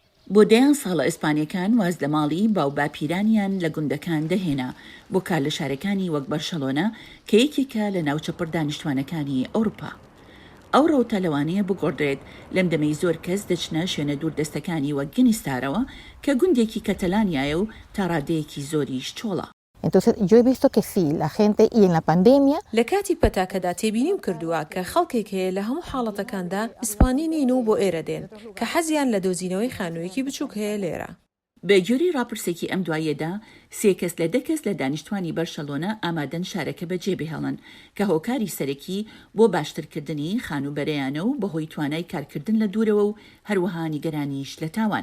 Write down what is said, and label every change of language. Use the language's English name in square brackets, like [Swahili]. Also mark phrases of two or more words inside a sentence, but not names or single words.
[Central Kurdish] بۆ دەیان ساڵە ئیسپانیەکان واز لە ماڵی باو باپیرانیان لە گوندەکان دەهێنا بۆ کار لە شارەکانی وەک بەرشلۆنە کە یەکێکە لە ناوچە دانیشتوانەکانی ئەوروپا. ئەو ڕەوتە لەوانەیە بگۆڕدرێت لەم دەمەی زۆر کەس دەچنە شوێنە دوور دەستەکانی وەک گنیستارەوە کە گوندێکی کەتەلانیایە و تا ڕادەیەکی زۆریش چۆڵە. [Spanish] Entonces, yo he visto que sí, la gente, y en la pandemia... [Central Kurdish] لە کاتی پەتاکەدا تێبینیم کردووە کە خەڵکێک هەیە لە هەموو حاڵەتەکاندا ئیسپانی نین و بۆ ئێرە دێن کە حەزیان لە دۆزینەوەی خانوویەکی بچووک هەیە لێرە. بەگوێرەی ڕاپرسێکی ئەم دواییەدا 3 کەس لە 10 کەس لە دانیشتوانی بەرشلۆنە ئامادەن شارەکە بەجێ بهێڵن کە هۆکاری سەرەکی بۆ باشترکردنی خانوبەرەیانە و بەهۆی توانای کارکردن لە دوورەوە و هەروەها نیگەرانیەکانیش لە تاوان.